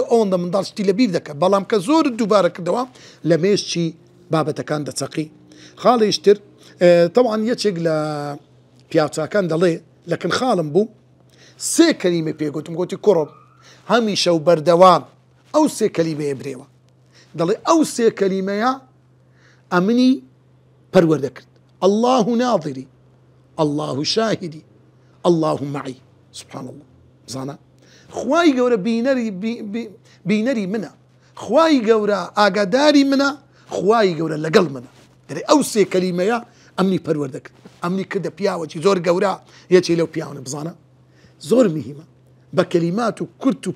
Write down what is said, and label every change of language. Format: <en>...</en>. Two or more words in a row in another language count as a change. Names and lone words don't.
<ckb>ئەوەندە منداڵ شتی لە بیر دەکە بەڵام کە زۆر دووبارە کردەوە لە مێشتی بابەتەکان دەچەقی خاڵیشتر طبعا یەکێک لە پیاوچاکان دەڵێ لەکن خاڵم بوو 3 کەلیمە پێگوتم گوتی کوڕم هەمیشە و بەردەوام ئەو 3 کەلیمەیە برێوە دەڵێ ئەو 3 کەلیمەیە ئەمنی پەروەردە کرد</ckb> <ar>الله ناظری الله شاهدی الله معي سبحان الله</ar> <ckb>زانا خوای گەورە بینەری منە خوای گەورە ئاگاداری منە خوای گەورە لەگەڵ منە دەڵێ ئەو 3 کەلیمەیە ئەمنی پەروەردە کرد ئەمنی کردە پیاوەکی زۆر گەورە یەکێ لەو پیاوانە بزانە زۆر مهمە بە کەلیمات و کورت و</ckb>